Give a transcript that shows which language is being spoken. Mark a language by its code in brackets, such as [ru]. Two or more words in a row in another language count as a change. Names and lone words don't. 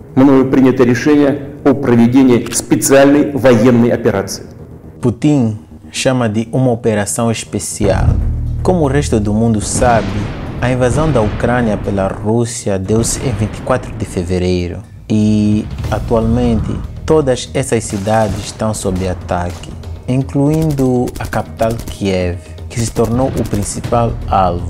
[ru] мною принято решение о проведении специальной военной операции. [pt] Putin chama de uma operação especial. Como o resto do mundo sabe, a invasão da Ucrânia pela Rússia deu-se em 24 de fevereiro e, atualmente, todas essas cidades estão sob ataque, incluindo a capital Kiev, que se tornou o principal alvo.